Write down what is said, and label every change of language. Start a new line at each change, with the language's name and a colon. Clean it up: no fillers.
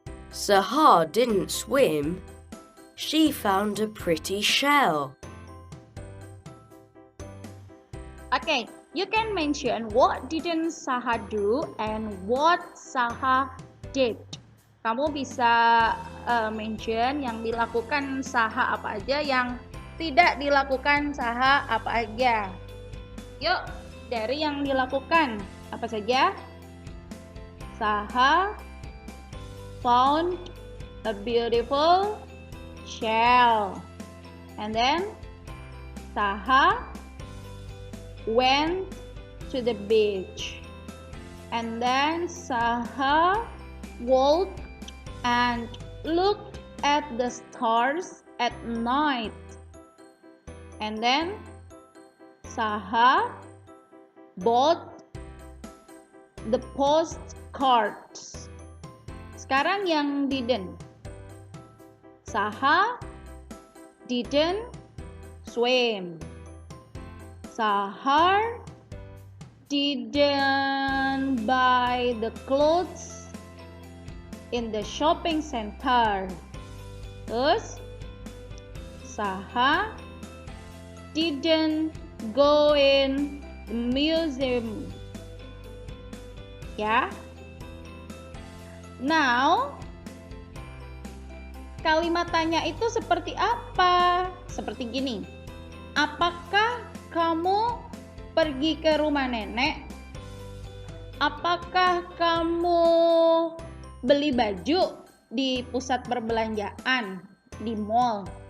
English: Sahar didn't swim. She found a pretty shell. Okay, you can mention what didn't Sahar do and what Sahar did.
Indonesian: Kamu bisa mention yang dilakukan Sahar apa aja, yang tidak dilakukan Sahar apa aja. Yuk, dari yang dilakukan apa saja?
English: Sahar found a beautiful shell. And then Sahar went to the beach. And then Sahar walked and looked at the stars at night. And then Sahar bought the postcards.
Indonesian: Sekarang yang
English: didn't. Sahar didn't swim. Sahar didn't buy the clothes in the shopping center. Terus Sahar didn't go in the museum.
Indonesian: Ya. Now, kalimat tanya itu seperti apa? Seperti gini. Apakah kamu pergi ke rumah nenek? Apakah kamu beli baju di pusat perbelanjaan, di mall?